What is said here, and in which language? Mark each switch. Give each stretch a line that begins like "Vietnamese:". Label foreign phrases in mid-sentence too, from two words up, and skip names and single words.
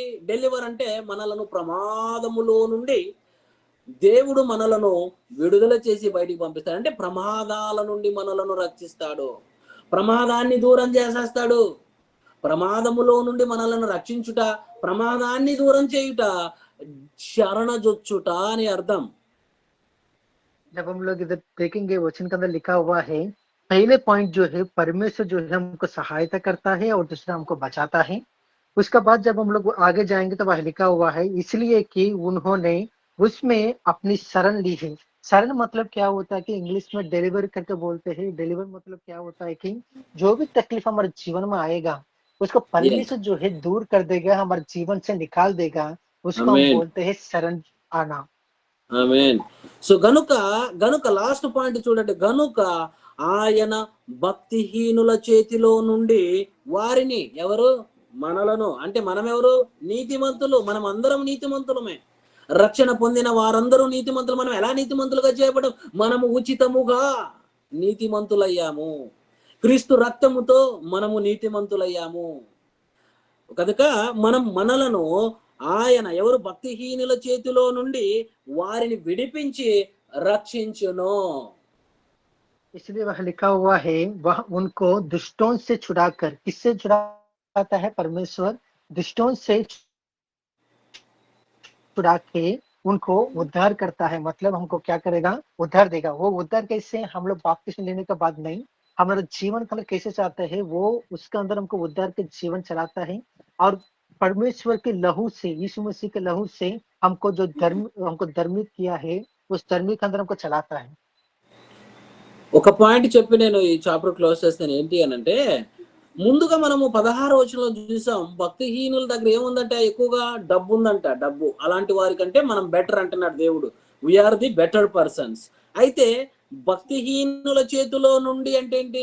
Telugu: డెలివర్ అంటే మనలను ప్రమాదములో నుండి దేవుడు మనలను విడుదల చేసి బయటికి పంపిస్తాడు. అంటే ప్రమాదాల నుండి మనలను రక్షిస్తాడు, ప్రమాదాన్ని దూరం చేసేస్తాడు. ప్రమాదములో నుండి మనలను రక్షించుట, ప్రమాదాన్ని దూరం చేయుట శరణజొచ్చుట అని అర్థం.
Hindi: जब हम लोग इधर देखेंगे वचन के अंदर लिखा हुआ है, पहले पॉइंट जो है परमेश्वर जो है हमको सहायता करता है और दूसरा हमको बचाता है। उसका बाद जब हम लोग आगे जाएंगे तो वह लिखा हुआ है इसलिए कि उन्होंने उसमें अपनी शरण ली है। शरण मतलब क्या होता है कि इंग्लिश में डिलीवर करके बोलते हैं। डिलीवर मतलब क्या होता है कि जो भी तकलीफ हमारे जीवन में आएगा उसको परमेश्वर जो है दूर कर देगा, हमारे जीवन से निकाल देगा, उसको हम बोलते हैं शरण आना।
Telugu: ఆమేన్. సో గనుక
English: last point
Telugu: చూడండి, గనుక ఆయన భక్తిహీనుల చేతిలో నుండి వారిని, ఎవరు? మనలను, అంటే మనం ఎవరు? నీతిమంతులు. మనం అందరం నీతిమంతులమే. రక్షణ పొందిన వారందరూ నీతిమంతులు. మనం ఎలా నీతిమంతులుగా చేయబడం? మనము ఉచితముగా నీతిమంతులయ్యాము. క్రీస్తు రక్తముతో మనము నీతిమంతులయ్యాము. కనుక మనలను ఆయన, ఎవరు? భక్తిహీనుల చేతిలో నుండి వారిని విడిపించి రక్షించును.
Hindi: इसलिए वह लिखा हुआ है वह उनको दुष्टों से छुड़ाकर, किससे छुड़ाता है? परमेश्वर दुष्टों से छुड़ा के उनको उद्धार करता है। मतलब हमको क्या करेगा? उद्धार देगा। वो उद्धार कैसे? हम लोग बपतिस्मा लेने के बाद नहीं, हमारा जीवन का कैसे चाहता है वो, उसके अंदर हमको उद्धार के जीवन चलाता है और परमेश्वर के लहू से, यीशु मसीह के लहू से हमको जो हमको धर्मित किया है उस धर्मी के अंदर हमको चलाता है।
Telugu: ఒక పాయింట్ చెప్పి నేను ఈ
English: chapter close
Telugu: చేస్తాను. ఏంటి అని అంటే, ముందుగా మనము 16వ వచనంలో చూసాం, భక్తిహీనుల దగ్గర ఏముందంటే ఎక్కువగా డబ్బు ఉందంట. డబ్బు అలాంటి వారికంటే మనం బెటర్ అంటున్నాడు దేవుడు.
English: We are the better persons.
Telugu: అయితే భక్తిహీనుల చేతిలో నుండి అంటే ఏంటి?